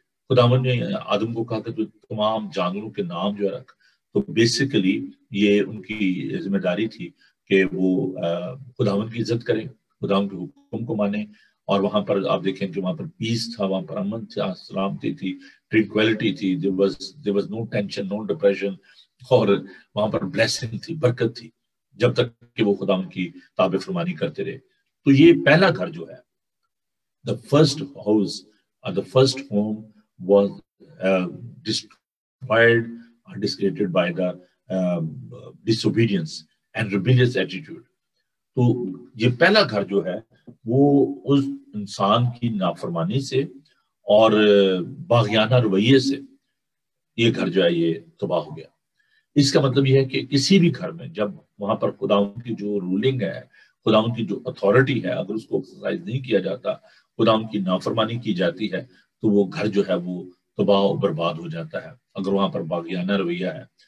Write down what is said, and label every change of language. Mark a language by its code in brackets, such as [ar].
[ur] خداوند نے آدم کو کہا کہ تو تمام جانوروں کے نام جو ہے رکھ. تو بیسیکلی یہ ان کی ذمہ داری تھی کہ وہ خداوند کی عزت کریں، خداوند کے حکم کو مانیں. اور وہاں پر آپ دیکھیں کہ وہاں پر پیس تھا، وہاں پر امن تھا، سلامتی تھی، ٹرینکویلٹی تھی. [en] there was no tension, no depression. [ur] اور وہاں پر بلیسنگ تھی، برکت تھی، جب تک کہ وہ خدا ان کی تابع فرمانی کرتے رہے. تو یہ پہلا گھر جو ہے، [en] the first house or the first home was destroyed or discredited by the disobedience and rebellious attitude. [ur] تو یہ پہلا گھر جو ہے وہ اس انسان کی نافرمانی سے اور باغیانہ رویے سے یہ گھر جو ہے یہ تباہ ہو گیا. اس کا مطلب یہ ہے کہ کسی بھی گھر میں جب وہاں پر خداوند کی جو رولنگ ہے، خداوند کی جو اتھارٹی ہے، اگر اس کو ایکسرسائز نہیں کیا جاتا، خداوند کی نافرمانی کی جاتی ہے، تو وہ گھر جو ہے وہ تباہ و برباد ہو جاتا ہے، اگر وہاں پر باغیانہ رویہ ہے.